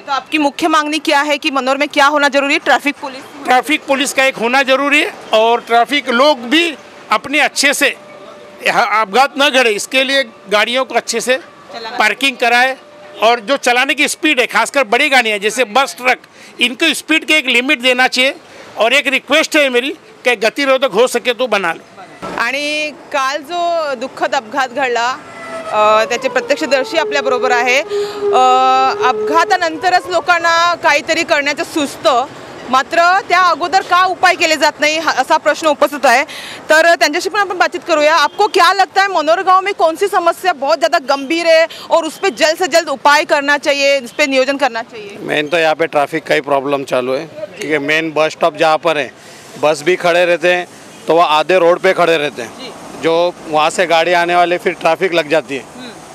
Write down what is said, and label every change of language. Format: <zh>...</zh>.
<hi>तो आपकी मुख्य मांगनी क्या है कि मनोर में क्या होना जरूरी है? ट्रैफिक पुलिस का एक होना जरूरी है, और ट्रैफिक लोग भी अपने अच्छे से अपघात न घड़े इसके लिए गाड़ियों को अच्छे से पार्किंग कराए, और जो चलाने की स्पीड है खासकर बड़ी गाड़ियाँ जैसे बस ट्रक, इनको स्पीड के एक लिमिट देना चाहिए। और एक रिक्वेस्ट है मेरी कि गतिरोधक हो सके तो बना लो।</hi> <mr>आणि काल जो दुःखद अपघात घडला त्याचे प्रत्यक्षदर्शी आपल्याबरोबर आहे। अपघातानंतरच लोकांना काहीतरी करण्याचं सुचतं, मात्र त्या अगोदर का उपाय केले जात नहीं असा प्रश्न उपस्थित है। तर त्यांच्याशी पण आपण बातचीत करूया।</mr> <hi>आपको क्या लगता है मनोर गांव में कौन सी समस्या बहुत ज़्यादा गंभीर है और उस पर जल्द से जल्द उपाय करना चाहिए, उस पर नियोजन करना चाहिए? मेन तो यहाँ पे ट्रैफिक का ही प्रॉब्लम चालू है, क्योंकि मेन बस स्टॉप जहाँ पर है बस भी खड़े रहते हैं तो वह आधे रोड पे खड़े रहते हैं, जो वहाँ से गाड़ी आने वाले फिर ट्रैफिक लग जाती है।</hi>